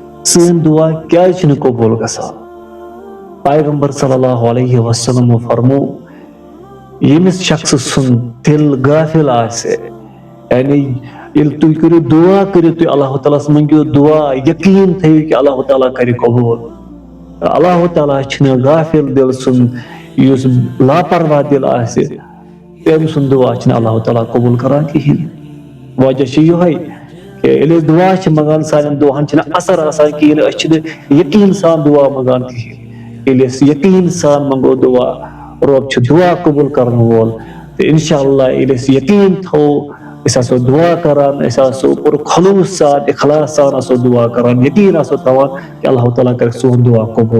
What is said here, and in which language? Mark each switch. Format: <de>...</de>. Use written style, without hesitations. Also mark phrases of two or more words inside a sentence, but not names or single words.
<ks>सन दुआ क्या कबूल गसान। पैगंबर</ks> <ar>صلى الله عليه وسلم</ar> <ks>फरमो यमिस शख्स सुन दिल गाफिल आसे, यानी तुम करो दुआ करो तुम अल्लाह ताला मंगो दुआ यकीन थो कि अल्लाह ताला कर कबूल। अल्लाह ताला गाफिल दिल सुन युस लापरवाह दिल आसे तम सुन दुआ अल्लाह ताला कबूल करान कहें। वजह यही कि दुआ मंगान सान दुआन असर आसान कहें, यकीन सान दुआ मंगान कहें। यकीन सान मंगो दुआ रब दुआ कबूल कर वोल। तो इंशाअल्लाह यकीन थो दुआ करान पुर खलूस सान इखलास सान दुआ करान, यकीन तवान कि अल्लाह ताला कर सोन दुआ कबूल।</ks>